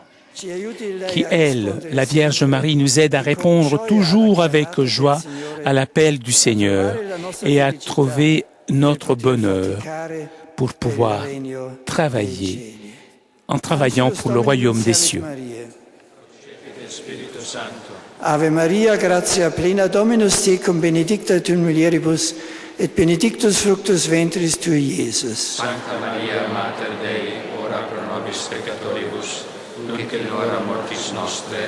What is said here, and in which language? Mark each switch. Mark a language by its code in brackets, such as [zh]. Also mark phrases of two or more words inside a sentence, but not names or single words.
[fr] Qui, elle, la Vierge Marie, nous aide à répondre toujours avec joie à l'appel du Seigneur et à trouver notre bonheur pour pouvoir travailler, en travaillant pour le royaume des cieux. [la] Ave Maria, gratia plena Dominus tecum, benedicta tu in mulieribus, et benedictus fructus ventris tui, Iesus. Sancta Maria, Mater Dei, ora pro nobis peccatoribus, nunc in hora mortis nostre.